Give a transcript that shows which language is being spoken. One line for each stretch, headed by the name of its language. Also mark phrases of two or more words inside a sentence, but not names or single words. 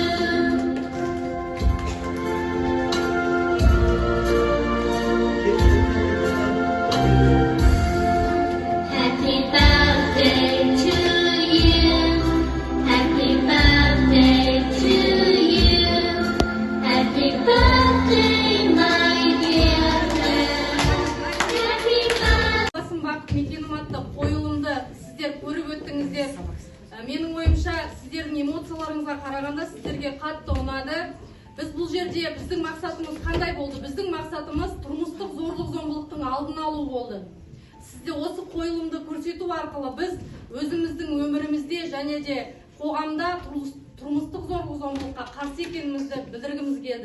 English: Happy birthday to you. Happy birthday to you. Happy birthday, my dear friend. Happy birthday.
Kazakh: Басым бақыт мекенім атты қойылымды сіздер көріп өттіңіздер. Менің ойымша сіздердің эмоцияларыңызға қарағанда сіздерге қатты ұнады. Біз бұл жерде біздің мақсатымыз қандай болды? Біздің мақсатымыз тұрмыстық зорлық-зомбылықтың алдын алу болды. Сізде осы қойылымды көрсету арқылы біз өзіміздің өмірімізде және де қоғамда тұрмыстық зорлық-зомбылыққа қарсы екенімізді білдіргіміз келді.